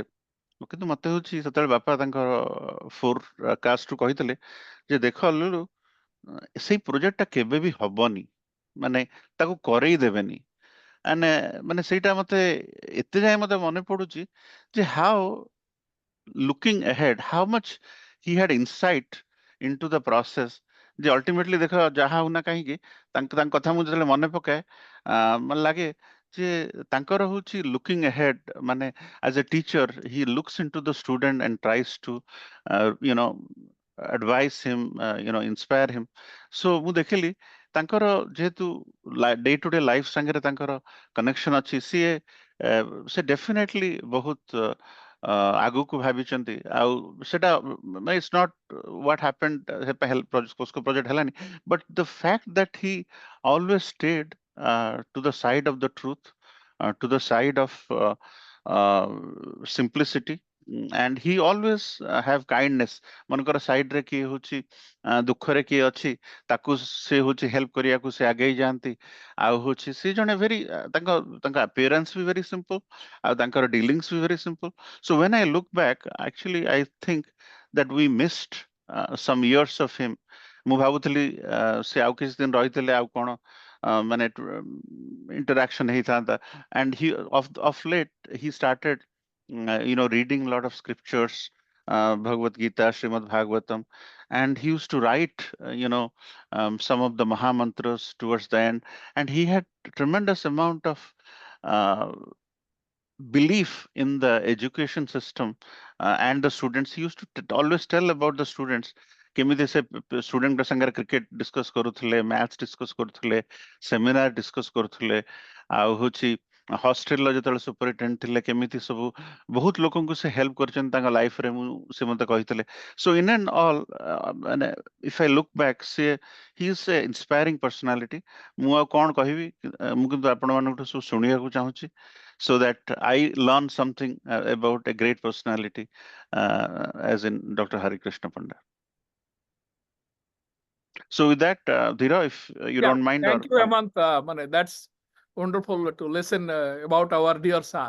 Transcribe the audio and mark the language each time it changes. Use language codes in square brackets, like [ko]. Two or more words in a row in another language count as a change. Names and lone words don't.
[or] କିନ୍ତୁ ମତେ ହଉଛି ସେତେବେଳେ ବାପା ତାଙ୍କର ଫୋରକାଷ୍ଟରୁ କହିଥିଲେ ଯେ ଦେଖ ଲୁଲୁ, ସେଇ ପ୍ରୋଜେକ୍ଟଟା କେବେ ବି ହବନି, ମାନେ ତାକୁ କରେଇ ଦେବେନି। ମାନେ ମାନେ ସେଇଟା ମତେ ଏତେ ଯାଏ ମତେ ମନେ ପଡୁଛି ଯେ ହାଉ [en] looking ahead, how much he had insight into the process, [or] ଯେ ଅଲ୍ଟିମେଟଲି ଦେଖ ଯାହା ହଉ ନା କାହିଁକି ତାଙ୍କ ତାଙ୍କ କଥା ମୁଁ ଯେତେବେଳେ ମନେ ପକାଏ ମାନେ ଲାଗେ ଯେ ତାଙ୍କର ହଉଛି [en] looking ahead, [or] ମାନେ [en] as a teacher he looks into the student and tries to you know advise him, inspire him. [or] So ମୁଁ ଦେଖିଲି ତାଙ୍କର ଯେହେତୁ [en] day to day life [or] ସାଙ୍ଗରେ ତାଙ୍କର କନେକ୍ସନ ଅଛି, ସିଏ ସେ ଡେଫିନେଟଲି ବହୁତ ଆଗକୁ ଭାବିଛନ୍ତି। ଆଉ ସେଟା [en] it's not what happened [or] ପ୍ରୋଜେକ୍ଟ ହେଲାନି, [en] but the fact that he always stayed to the side of the truth, to the side of simplicity, and he always have kindness। [or] ମନେକର ସାଇଡ୍ ରେ କିଏ ହଉଛି ଦୁଃଖରେ କିଏ ଅଛି, ତାକୁ ସେ ହଉଛି ହେଲ୍ପ କରିବାକୁ ସେ ଆଗେଇ ଯାଆନ୍ତି। ଆଉ ହଉଛି ସେ ଜଣେ ଭେରି ତାଙ୍କ ତାଙ୍କ appearance ବି [en] very simple, [or] ଆଉ ତାଙ୍କର dealings ବି [en] very simple। So when I look back, actually I think that we missed some years of him। [or] ମୁଁ ଭାବୁଥିଲି ସେ ଆଉ କିଛି ଦିନ ରହିଥିଲେ ଆଉ କଣ ମାନେ interaction ହେଇଥାନ୍ତା। [en] And he of late he started reading a lot of scriptures, Bhagavad Gita, Srimad Bhagavatam, and he used to write some of the Maha Mantras towards the end, and he had tremendous amount of uh, belief in the education system and the students। He used to always tell about the students [or] କେମିତି ସେ ଷ୍ଟୁଡେଣ୍ଟ ସାଙ୍ଗରେ [en] cricket discuss [or] କରୁଥିଲେ, [en] math discuss [or] କରୁଥିଲେ, [en] seminar discuss [or] କରୁଥିଲେ। ଆଉ ହଉଛି ହଷ୍ଟେଲର ଯେତେବେଳେ ସୁପରିଟେଣ୍ଡେଣ୍ଟ ଥିଲେ କେମିତି ସବୁ ବହୁତ ଲୋକଙ୍କୁ ସେ ହେଲ୍ପ କରିଛନ୍ତି ତାଙ୍କ ଲାଇଫରେ, ସେ ମତେ କହିଥିଲେ। [en] so in and all ମାନେ if I look back, ସେ he is a inspiring personality। [or] ମୁଁ ଆଉ କଣ କହିବି, ମୁଁ କିନ୍ତୁ ଆପଣମାନଙ୍କଠୁ ସବୁ ଶୁଣିବାକୁ ଚାହୁଁଛି, [en] so that I learn something about a great personality, as in Dr. Harekrishna Panda. So with that, Dhira, if you Yeah, don't mind, or thank you, Hemant. That's wonderful to listen about our dear sir.